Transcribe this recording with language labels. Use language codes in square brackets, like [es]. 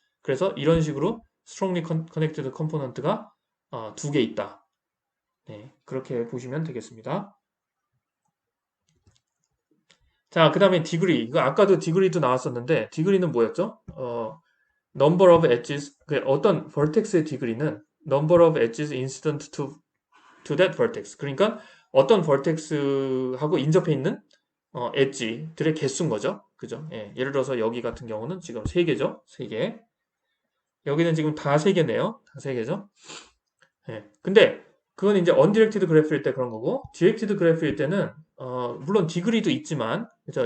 [ko] 그래서 이런 식으로 strongly connected component가 두 개 있다. 네, 그렇게 보시면 되겠습니다. 자, 그 다음에 디그리. 이거 아까도 디그리도 나왔었는데, 디그리는 뭐였죠? [en] number of edges, [ko] 어떤 vertex의 디그리는 [en] number of edges incident to that vertex. [ko] 그러니까 어떤 vertex하고 인접해 있는 엣지들의 개수인 거죠. 그죠? 예, 예를 들어서 여기 같은 경우는 지금 3개죠. 3개. 여기는 지금 다 3개네요. 다 3개죠. 예. 근데 그건 이제 undirected 그래프일 때 그런 거고, directed 그래프일 때는 물론 디그리도 있지만, 그죠?